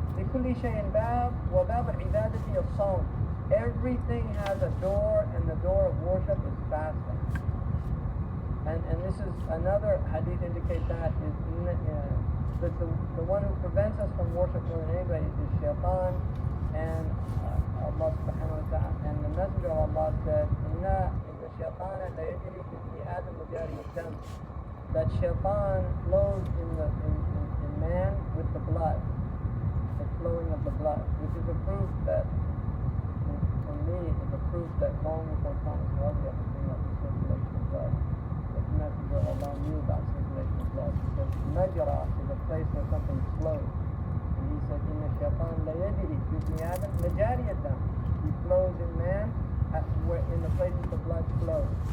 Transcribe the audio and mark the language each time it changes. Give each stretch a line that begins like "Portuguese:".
Arabic: لكل شيء باب وباب العبادة الصوم.
English: Everything has a door, and the door of worship is fasting. And this is another hadith indicate that is that the one who prevents us from worship more than anybody is shaitan, and Allah subhanahu wa ta'ala, and the Messenger of Allah said,
Arabic: إِنَّ الشَّيْطَانَ لَيَجْرِي فِي ابْنِ آدَمَ مَجْرَى الدَّمِ.
English: That shaitan flows in man with the blood, the flowing of the blood, which is a proof that, for me, is a proof that long before Thomas Hardy was bring up the circulation of blood, the Messenger of Allah knew about circulation of blood, because Majra is a place where something flows. And he said,
Arabic: إِنَّ الشَّيْطَانَ لَيَجْرِي فِي ابْنِ آدَمَ مَجْرَى الدَّمِ.
English: He flows in man in the places the blood flows.